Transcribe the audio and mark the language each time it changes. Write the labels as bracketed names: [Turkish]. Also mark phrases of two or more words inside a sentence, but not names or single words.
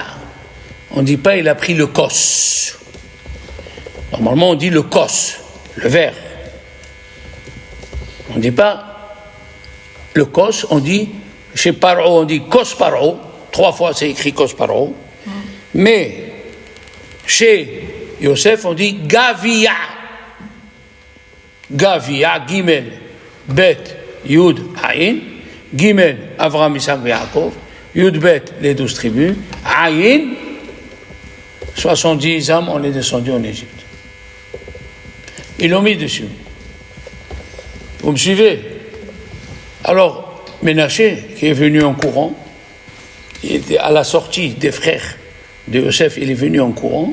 [French] On ne dit pas, il a pris le Kos. Normalement, on dit le Kos, le verre. On ne dit pas le Kos, on dit, chez Paro, on dit [Hebrew] כוס פרעה. [French] 3 fois, c'est écrit [Hebrew] כוס פרעה. [French] Mais, chez Yosef, on dit Gavia. Gavia, [Hebrew] גימל, בית, יוד, עין. [French] Gimel, Avraham, Isaac et Yaakov. [Hebrew] יוד, בית, [French] les 12 tribus. Aïn, 70 âmes, on est descendu en Égypte. Ils l'ont mis dessus. Vous me suivez? Alors, Ménaché, qui est venu en courant, il était à la sortie des frères de Yosef, il est venu en courant.